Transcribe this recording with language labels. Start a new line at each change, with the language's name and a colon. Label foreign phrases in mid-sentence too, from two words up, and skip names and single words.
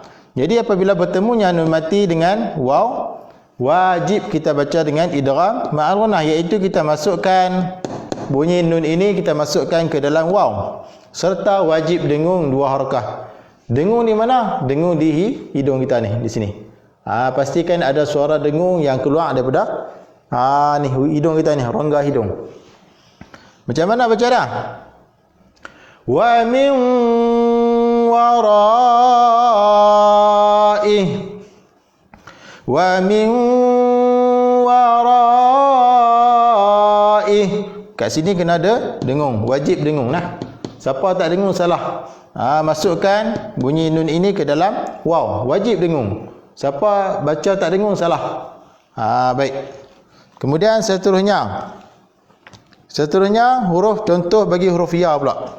Malay: Jadi apabila bertemunya nun mati dengan waw, wajib kita baca dengan
Arabic: إدغام مع الغنة,
Malay: iaitu kita masukkan bunyi nun ini, kita masukkan ke dalam waw serta wajib dengung 2 harakah. Dengung di mana? Dengung di hidung kita ni, di sini. Pastikan ada suara dengung yang keluar daripada ni hidung kita ni, rongga hidung. Macam mana baca dah?
Arabic: ومن ورائه. ومن ورائه.
Malay: Kat sini kena ada dengung, wajib dengung nah. Siapa tak dengung salah. Masukkan bunyi nun ini ke dalam waw, wajib dengung. Siapa baca tak dengung salah. Baik. Kemudian seterusnya huruf contoh bagi huruf ya pula.